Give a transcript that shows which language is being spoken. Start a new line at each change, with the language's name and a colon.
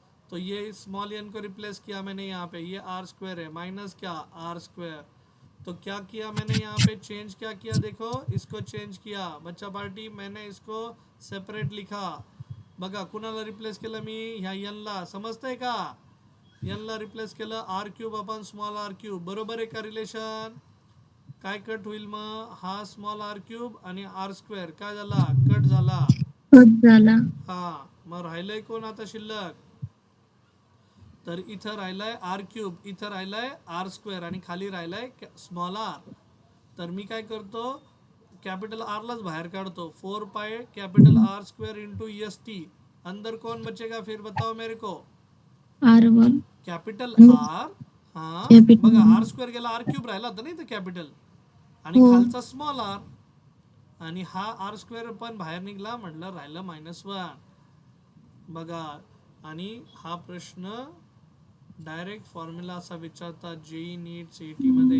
Hindi: तो ये small N को रिप्लेस किया मैंने यहाँ पे, ये आर स्क्वायर है माइनस क्या आर स्क्वायर. तो क्या किया मैंने यहाँ पे, चेंज क्या किया, देखो इसको चेंज किया बच्चा पार्टी. मैंने इसको सेपरेट लिखा.
Marathi: बघा कुणाला रिप्लेस केलं मी, ह्या एनला. समजतंय का? एनला रिप्लेस केलं आर क्यूब आपण स्मॉल आर क्यूब. बरोबर आहे का रिलेशन? काय कट होईल मग, हा स्मॉल आर क्यूब आणि आर स्क्वेअर काय झाला, कट झाला. कट झाला. हा मग राहिलंय कोण आता शिल्लक, तर इथं राहिलाय आर क्यूब, इथं राहिलाय आर स्क्वेअर आणि खाली राहिलाय स्मॉल आर. तर मी काय करतो, कॅपिटल आरलाच बाहेर काढतो.
English: 4 pi capital R square into S T.
Hindi: अंदर कौन बचेगा फिर बताओ मेरे को, R1
Marathi: कॅपिटल आर. हा
English: Capital
Marathi: बघा आर स्क्वेअर गेला, आर क्यूब राहिला होता नाही तर कॅपिटल, आणि खालचा स्मॉल आर, आणि हा आर स्क्वेअर पण बाहेर निघला, म्हटलं राहिलं -1. बघा आणि हा प्रश्न डायरेक्ट फॉर्म्युला असा विचारतात जेई नीट सीईटी मध्ये.